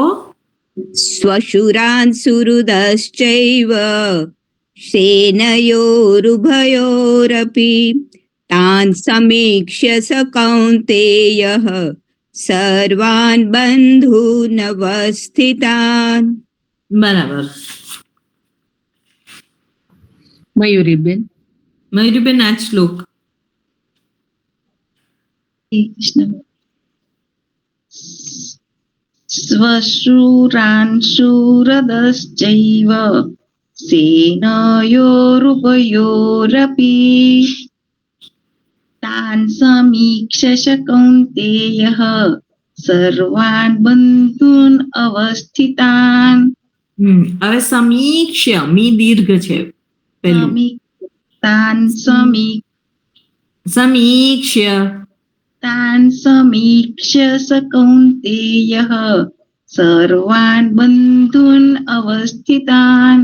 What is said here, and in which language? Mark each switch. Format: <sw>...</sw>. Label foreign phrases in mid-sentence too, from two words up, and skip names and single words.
<sa>શ્વશુરાન સુહૃદશ્ચૈવ સેનયોરુભયોરપી તાન સમીક્ષ્ય સ કૌન્તેયઃ સર્વાન બંધૂનવસ્થિતાન.</sa> <gu>બરાબર. મયુરીબેન. મયુરીબેન, આ જ શ્લોક.</gu> <sa>स्वशूरान् शूरदश्चैव सेनयोरुभयोरपि तान् समीक्ष्य कौन्तेयः सर्वान् बन्धून् अवस्थितान्.</sa> <gu>હવે સમીક્ષ્ય, મી દીર્ઘ છે પેલું.</gu> <sa>તાન સમીક્ષ્ય. તાન સમીક્ષ્ય સ કૌન્તેયઃ સર્વાન બંધૂન અવસ્થિતાન.</sa>